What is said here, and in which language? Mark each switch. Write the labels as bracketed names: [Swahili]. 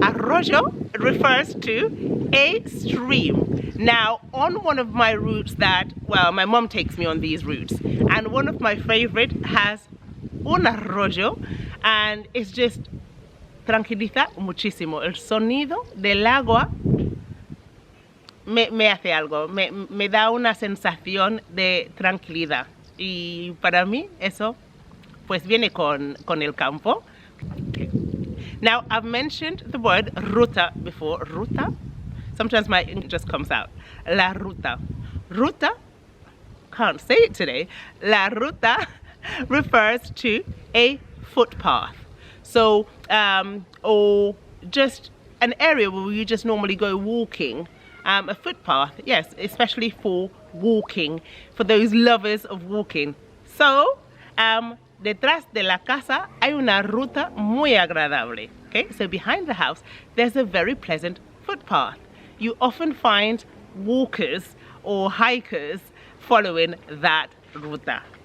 [English] Arroyo refers to a stream. Now, on one of my routes that, well, my mom takes me on these routes, and one of my favorite has un arroyo, and it's just [Spanish] tranquiliza muchísimo. El sonido del agua me hace algo, me da una sensación de tranquilidad, y para mí eso pues viene con el campo. [English] Okay. Now, I've mentioned the word ruta before. Ruta? Sometimes my English just comes out. La ruta. Ruta, can't say it today. La ruta refers to a footpath. So, or just an area where you just normally go walking. A footpath, yes, especially for walking, for those lovers of walking. [Spanish] So, detrás de la casa hay una ruta muy agradable. [English] Okay, so behind the house there's a very pleasant footpath. You often find walkers or hikers following that ruta.